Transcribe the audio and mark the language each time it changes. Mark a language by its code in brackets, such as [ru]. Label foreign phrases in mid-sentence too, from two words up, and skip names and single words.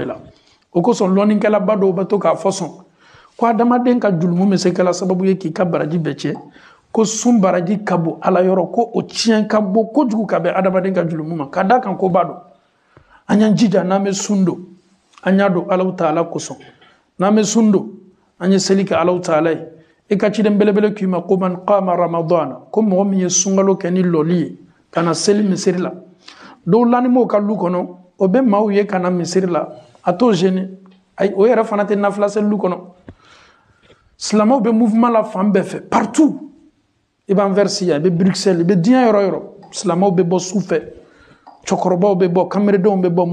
[bm] la o kosɔn lɔnnikɛlaba dɔw bɛ to k'a fɔ sɔn ko adamaden ka julumu bɛ se kɛla sababu ye k'i ka baraji bɛɛ tiɲɛ ko sun baraji ka bon ala yɔrɔ ko o tiɲɛ ka bon kojugu ka bɛn adamaden ka julumu ma ka d'a kan ko b'a dɔn an y'an jija n'an bɛ sun don an y'a don Alahu Ta'ala kosɔn n'an bɛ sun don an ye seli kɛ Alahu Ta'ala ye i ka ciden belebele k'i ma ko [ar] من قام رمضان [bm] ko mɔgɔ min ye sunkalo kɛ ni lɔli ye ka na seli misiri la dɔw lanim'o ka lu kɔnɔ o bɛ maaw ye ka na misiri la a t'o gêner ayi o yɛrɛ fana tɛ nafila seli lu kɔnɔ silamɛw bɛ mouvement la fan bɛɛ fɛ partout i b'an versi yan i bɛ Bruxelles i bɛ diɲɛ yɔrɔ yɔrɔ silamɛw bɛ bɔ su fɛ cɛkɔrɔbaw bɛ bɔ kameredenw bɛ bɔ